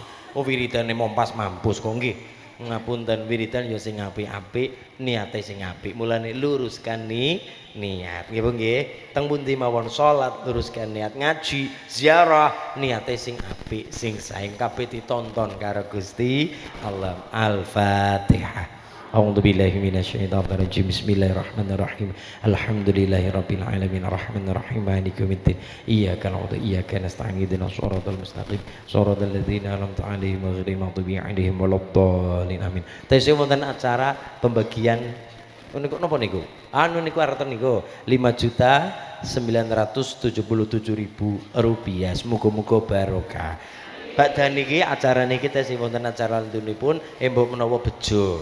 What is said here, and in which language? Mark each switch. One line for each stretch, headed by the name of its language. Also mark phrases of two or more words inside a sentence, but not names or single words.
Javanese: Oh wiridane mompas mampus kok nggih. Ngapunten wiridan ya sing apik-apik, niate sing apik. Mulane
Indonesian: luruskan niat.
Javanese: Nggih Bu nggih. Teng pundi mawon salat
Indonesian: luruskan niat,
Javanese: ngaji, ziarah niate sing apik, sing sae kabeh ditonton karo Gusti Allah. Al-Fatihah.
Arabic: أعوذ بالله من الشيطان الرجيم. بسم الله الرحمن الرحيم. الحمد لله رب العالمين الرحمن الرحيم مالك يوم الدين. إياك نعبد وإياك نستعين اهدنا الصراط المستقيم صراط الذين أنعمت عليهم غير المغضوب عليهم ولا الضالين. Amin.
Javanese: Tesih wonten acara pembagian niku napa niku? Niku arep niku 5.977.000 rupiah. Muga-muga barokah. Badhe niki acara niki tesih wonten acara lentunipun mbok menawa bejo.